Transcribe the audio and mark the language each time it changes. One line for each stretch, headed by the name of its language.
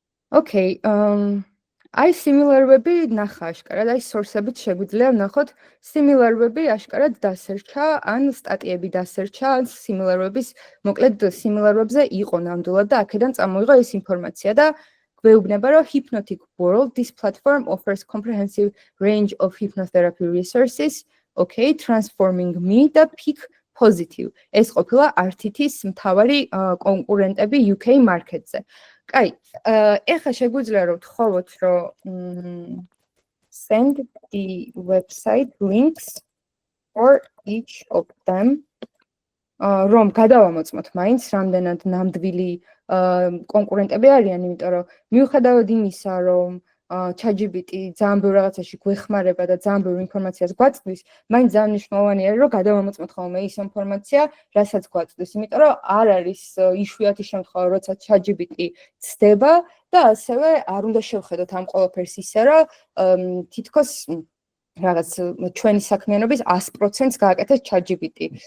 Georgian: Okay, აი სიმილარობები ნახა აშკარად, აი სორსებით შეგვიძლია ვნახოთ სიმილარობები აშკარად დასერჩა, ან სტატიები დასერჩა, ან სიმილარობების, მოკლედ სიმილარობებზე იყო ნამდვილად და აქედან წამოიღო ეს ინფორმაცია და გვეუბნება, რომ Hypnotic World,
English: this platform offers comprehensive range of hypnotherapy resources,
Georgian: okay, transforming me და Peak Positive. ეს ყოფილა RTT-ს მთავარი კონკურენტები UK market-ზე. Კაი, ეხლა შეგვიძლია რომ ვთხოვოთ, რომ
English: send the website links for each of them.
Georgian: რომ გადავამოწმოთ მაინც რამდენად ნამდვილი კონკურენტები არიან, იმიტომ რომ მიუხედავად იმისა, რომ ChatGPT ძალიან ბევრ რაღაცაში გვეხმარება და ძალიან ბევრ ინფორმაციას გვაწვდის, მაინც ძალიან მნიშვნელოვანი არის, რომ გადავამოწმოთ ხოლმე ის ინფორმაცია, რასაც გვაწვდის, იმიტომ რომ არ არის იშვიათი შემთხვევა, როცა ChatGPT ცდება და ასევე არ უნდა შევხედოთ ამ ყველაფერს ისე, რომ თითქოს რაღაც ჩვენი საქმიანობის 100%-ს გააკეთებს ChatGPT.